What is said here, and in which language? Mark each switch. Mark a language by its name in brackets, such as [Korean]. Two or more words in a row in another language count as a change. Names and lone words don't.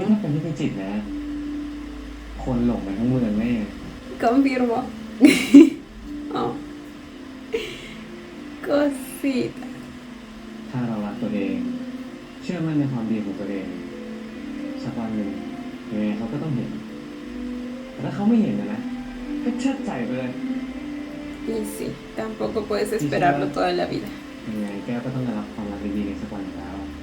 [Thai] Mm, ถ้าเป็นที่พิจิตรนะ คนหลงกันทั้งเมืองแน่ [Spanish] confirmo. Oh. Cosita. [Thai] ถ้าเรารักตัวเอง เชื่อมั่นในความดีของตัวเอง สักวันหนึ่งยังไงเขาก็ต้องเห็น แต่ถ้าเขาไม่เห็นนะก็เชิดใจไปเลย [Spanish] Y sí, tampoco puedes esperarlo toda la vida. [Thai] ยังไงแกก็ต้องได้รับความรักดีๆในสักวันอยู่แล้ว